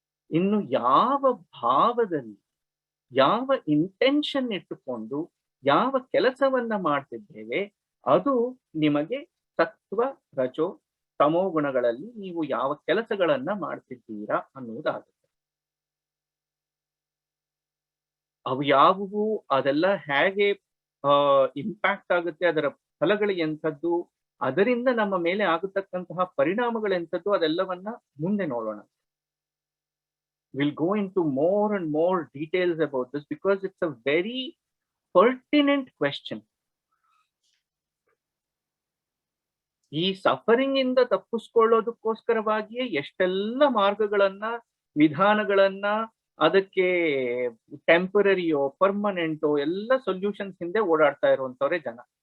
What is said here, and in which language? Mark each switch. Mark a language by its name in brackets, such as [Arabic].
[Kannada] ಇನ್ನು ಯಾವ ಭಾವದಲ್ಲಿ, ಯಾವ ಇಂಟೆನ್ಷನ್ ಇಟ್ಟುಕೊಂಡು ಯಾವ ಕೆಲಸವನ್ನ ಮಾಡ್ತಿದ್ದೇವೆ ಅದು ನಿಮಗೆ ಸತ್ವ, ರಜೋ, ತಮೋ ಗುಣಗಳಲ್ಲಿ ನೀವು ಯಾವ ಕೆಲಸಗಳನ್ನ ಮಾಡ್ತಿದ್ದೀರಾ ಅನ್ನುವುದಾಗುತ್ತೆ. ಅವು ಯಾವುವು, ಅದೆಲ್ಲ ಹೇಗೆ ಇಂಪ್ಯಾಕ್ಟ್ ಆಗುತ್ತೆ, ಅದರ ಫಲಗಳು ಎಂಥದ್ದು, ಅದರಿಂದ ನಮ್ಮ ಮೇಲೆ ಆಗತಕ್ಕಂತಹ ಪರಿಣಾಮಗಳೆಂಥದ್ದು, ಅದೆಲ್ಲವನ್ನ ಮುಂದೆ ನೋಡೋಣ. [English] We'll go into more and more details about this because it's a very pertinent question. [Kannada] ಈ ಸಫರಿಂಗ್ ಇಂದ ತಪ್ಪಿಸ್ಕೊಳ್ಳೋದಕ್ಕೋಸ್ಕರವಾಗಿಯೇ ಎಷ್ಟೆಲ್ಲ ಮಾರ್ಗಗಳನ್ನ, ವಿಧಾನಗಳನ್ನ, ಅದಕ್ಕೆ ಟೆಂಪರರಿಯೋ ಪರ್ಮನೆಂಟೋ ಎಲ್ಲ ಸೊಲ್ಯೂಷನ್ಸ್ ಹಿಂದೆ ಓಡಾಡ್ತಾ ಇರುವಂತವ್ರೆ ಜನ.